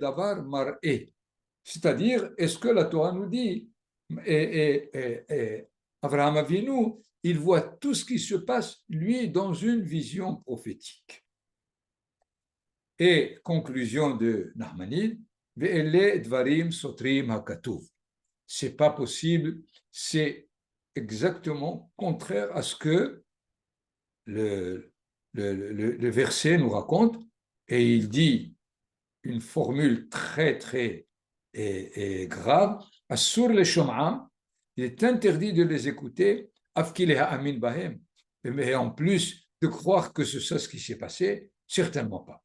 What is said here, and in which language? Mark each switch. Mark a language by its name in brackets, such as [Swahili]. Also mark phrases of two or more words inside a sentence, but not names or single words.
[French] C'est-à-dire, est-ce que la Torah nous dit Abraham Avinu, il voit tout ce qui se passe, lui, dans une vision prophétique. Et conclusion de Nahmanide, [Hebrew] ואלה דברים סותרים הכתוב. [French] C'est pas possible, c'est exactement contraire à ce que le verset nous raconte, et il dit une formule très, très et grave, [Hebrew] אסור לשומעם, [French] il est interdit de les écouter, [Hebrew] אף כי להאמין בהם, [French] mais en plus de croire que c'est ça ce qui s'est passé, certainement pas.